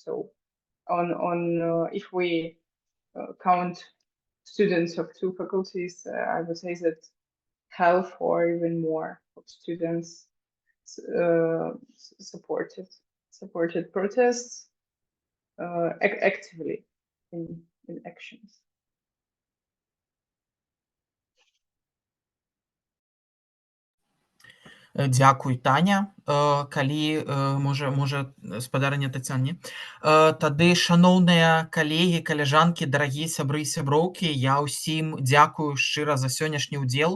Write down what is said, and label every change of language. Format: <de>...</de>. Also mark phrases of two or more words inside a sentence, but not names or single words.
<en>So if we count students of two faculties, I would say that half or even more of students supported protests actively in actions.</en> <be>Дзякуй, Таня. Калі можа спадарня Тацяне. Тады, шаноўныя калегі, каляжанкі, дарагія сябры і сяброўкі, я ўсім дзякую шчыра за сённяшні ўдзел.</be>